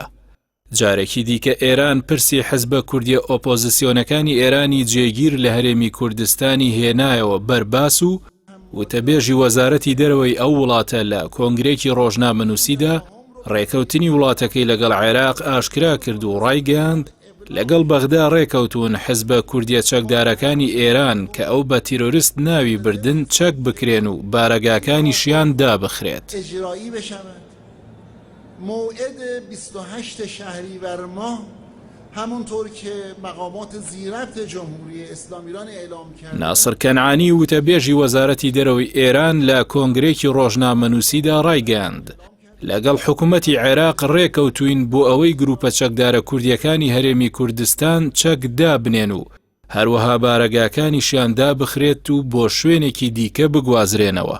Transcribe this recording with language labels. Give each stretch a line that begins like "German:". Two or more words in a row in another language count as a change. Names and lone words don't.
Central Kurdish: جارێکی دیکە ئێران پرسی حیزبە کوردیە ئۆپۆزیسیۆنەکانی ئێرانی جێگیر لە هەرێمی کوردستانی هێنایەوە بەرباس و وتەبێژی وەزارەتی دەرەوەی ئەو وڵاتە لە کۆنگرێکی ڕۆژنامەنووسیدا ڕێکەوتنی وڵاتەکەی لەگەڵ عێراق ئاشکرا کرد و ڕایگەیاند لەگەڵ بەغدا ڕێکەوتون حیزبە کوردیە چەکدارەکانی ئێران کە ئەو بە تیرۆریست ناوی بردن چەک بکرێن و بارەگاکانیشیان دابخرێت.
Persian: موعد 28 شهریور ماه همونطور که مقامات زیرفت جمهوری اسلامی ایران اعلام کرد.
Central Kurdish: ناصر کەنعانی وتەبێژی وەزارەتی دەرەوەی ئێران لە کۆنگرێکی ڕۆژنامەنووسیدا ڕایگەیاند لەگەڵ حکوومەتی عێراق ڕێکەوتوین بۆ ئەوەی گروپە چەکدارە کوردیەکانی هەرێمی کوردستان چەک دابنێن و هەروەها بارەگاکانیشیان دابخرێت و بۆ شوێنێکی دیکە بگوازرێنەوە.